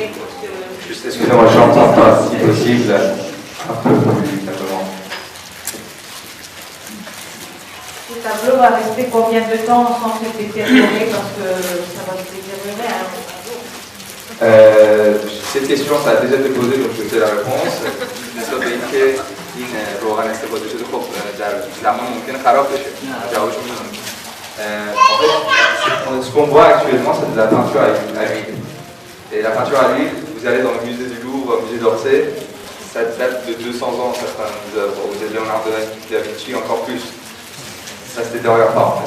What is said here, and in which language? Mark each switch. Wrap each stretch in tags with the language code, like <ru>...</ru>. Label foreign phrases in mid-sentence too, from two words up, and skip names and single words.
<fr>Juste, excusez-moi, je n'entends pas, si possible, un peu plus calmement. Ce tableau va rester combien de temps sans se détériorer parce que ça va se détériorer à un jour? Cette question, ça a déjà été posée, donc je sais la réponse.</fr> <fa>نسبت به اینکه این روغن استفاده شده خب در زمان ممکنه خراب بشه. جوابش میدونم.</fa> <fr>En fait, ce qu'on voit actuellement, c'est de la peinture à l'huile. Et la peinture à l'huile, vous allez dans le musée du Louvre, au musée d'Orsay, ça date de 200 ans, certaines œuvres. Vous avez Leonardo da Vinci, encore plus. Ça se détériore pas en fait.</fr>